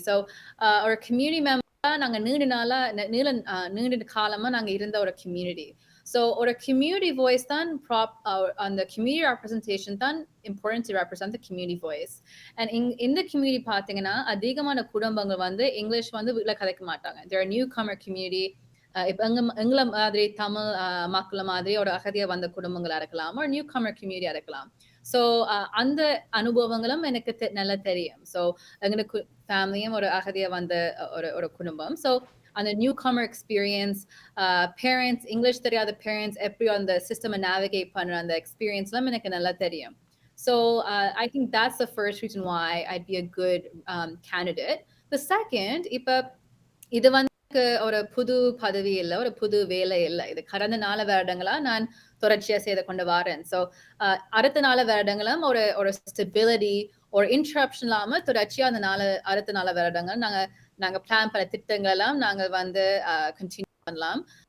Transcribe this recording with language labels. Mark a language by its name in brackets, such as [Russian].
[Tamil] So ஒரு community member நாங்கள் நீண்ட காலமாக நாங்கள் இருந்த ஒரு community. [English] So [Tamil] ஒரு [English] community voice [Tamil] தான் அந்த [English] community representation [Tamil] தான் [English] important to represent the community voice. [Tamil] And இந்த community பார்த்தீங்கன்னா அதிகமான குடும்பங்கள் வந்து இங்கிலீஷ் வந்து வீட்டில் கதைக்க மாட்டாங்க. [English] They're a newcomer community. [Tamil] இப்போ எங்களை மாதிரி தமிழ் மக்கள் மாதிரி ஒரு அகதியாக வந்த குடும்பங்களாக இருக்கலாம் ஒரு நியூ கமர் கம்யூனிட்டியாக இருக்கலாம். ஸோ அந்த அனுபவங்களும் எனக்கு நல்லா தெரியும். ஸோ எங்களுக்கு ஃபேமிலியும் ஒரு அகதியாக வந்த ஒரு குடும்பம். ஸோ அந்த new Qamar experience parents English தெரியாத பேரண்ட்ஸ் எப்படி அந்த சிஸ்டமை நேவிகேட் பண்ணுற அந்த எக்ஸ்பீரியன்ஸ்லாம் எனக்கு நல்லா தெரியும். [English] So I think that's the first reason why I'd be a good candidate. The second, [Tamil] இப்போ இது வந்து ஒரு புது பதவி இல்லை ஒரு புது வேலை இல்லை. இது கடந்த 4 வருடங்களா நான் தொடர்ச்சியாக செய்து கொண்டு வரேன். ஸோ அடுத்த 4 வருடங்களும் ஒரு ஸ்டெபிலிட்டி ஒரு இன்டரப்ஷன் இல்லாமல் தொடர்ச்சியாக அந்த அடுத்த 4 வருடங்கள் நாங்கள் பிளான் பண்ண திட்டங்கள் எல்லாம் நாங்கள் வந்து கண்டினியூ பண்ணலாம்.